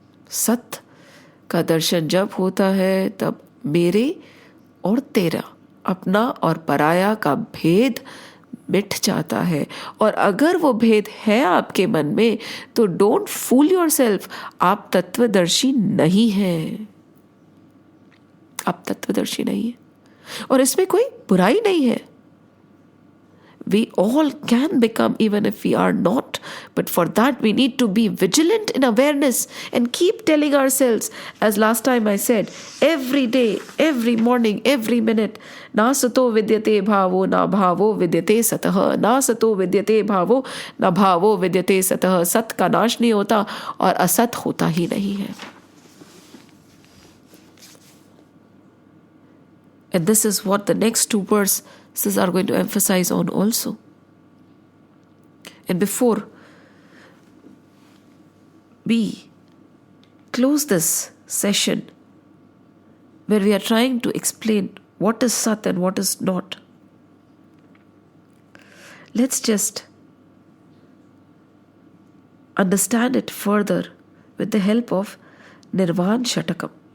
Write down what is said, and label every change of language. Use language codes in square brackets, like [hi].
[hi] सत का दर्शन जब होता है, तब मेरे और तेरा, अपना और पराया का भेद मिट जाता है. और अगर वो भेद है आपके मन में, तो [en] don't fool yourself, [hi] आप तत्वदर्शी नहीं हैं. आप तत्वदर्शी नहीं है, और इसमें कोई बुराई नहीं है. [en] We all can become, even if we are not. But for that, we need to be vigilant in awareness and keep telling ourselves, as last time I said, every day, every morning, every minute, [sa] na sato vidyate bhavo, na bhavo vidyate satah. Na sato vidyate bhavo, na bhavo vidyate satah. [hi] सत का नाश नहीं होता और असत होता ही नहीं है. [en] And this is what the next two verses are going to emphasize on also. And before we close this session, where we are trying to explain what is Sat and what is not, let's just understand it further with the help of Nirvan Shatakam,